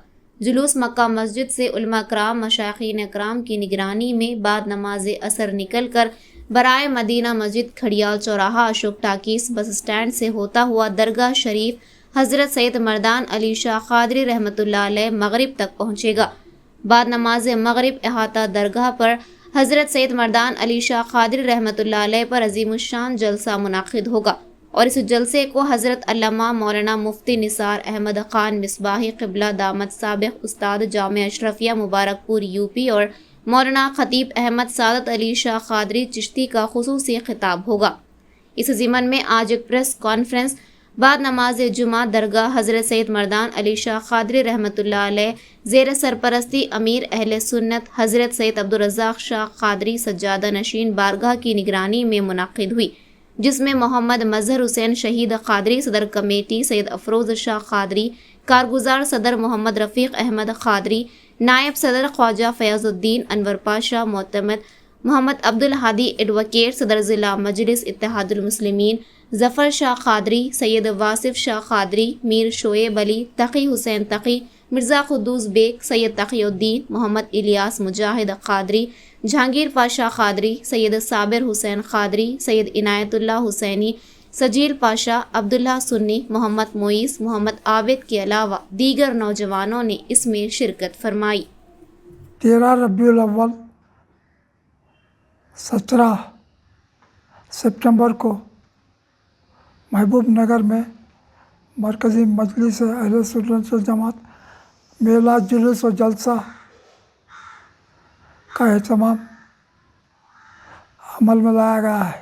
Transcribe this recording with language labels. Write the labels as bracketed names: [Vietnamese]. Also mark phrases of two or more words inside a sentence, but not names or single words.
[Urdu] جلوس مکہ مسجد سے علماء کرام مشائخین کرام کی نگرانی میں بعد نماز عصر نکل کر برائے مدینہ مسجد کھڑیال چوراہا اشوک ٹاکیز [English] bus stand [Urdu] سے ہوتا ہوا درگاہ شریف حضرت سید مردان علی شاہ قادری رحمۃ اللہ علیہ مغرب تک پہنچے گا. بعد نماز مغرب احاطہ درگاہ پر حضرت سید مردان علی شاہ قادری رحمۃ اللہ علیہ پر عظیم الشان جلسہ منعقد ہوگا اور اس جلسے کو حضرت علامہ مولانا مفتی نثار احمد خان مصباحی قبلہ دامت سابق استاد جامعہ اشرفیہ مبارکپور یوپی اور مولانا خطیب احمد سعادت علی شاہ قادری چشتی کا خصوصی خطاب ہوگا. اس ضمن میں آج ایک [English] press conference [Urdu] بعد نماز جمعہ درگاہ حضرت سید مردان علی شاہ قادری رحمۃ اللہ علیہ زیر سرپرستی امیر اہل سنت حضرت سید عبدالرزاق شاہ قادری سجادہ نشین بارگاہ کی نگرانی میں منعقد ہوئی، جس میں محمد مظہر حسین شہید قادری صدر کمیٹی سید افروز شاہ قادری، کارگزار صدر محمد رفیق احمد قادری، نائب صدر خواجہ فیاض الدین انور پاشا معتمد، محمد عبدالہادی ایڈوکیٹ صدر ضلع مجلس اتحاد المسلمین، ظفر شاہ قادری، سید واصف شاہ قادری، میر شعیب علی، تقی حسین تقی، مرزا قدوس بیگ، سید تقی الدین، محمد الیاس مجاہد قادری، جہانگیر پاشا قادری، سید صابر حسین قادری، سید عنایت اللہ حسینی، سجیل پاشا، عبداللہ سنی، محمد مویس، محمد عابد کے علاوہ دیگر نوجوانوں نے اسمیں شرکت فرمائی. 13 ربیع الاول 17 ستمبر کو محبوب نگر میں مرکزی مجلس اہل سنت و الجماعت میلہ جلوس اور جلسہ کا اہتمام عمل میں لایا گیا ہے.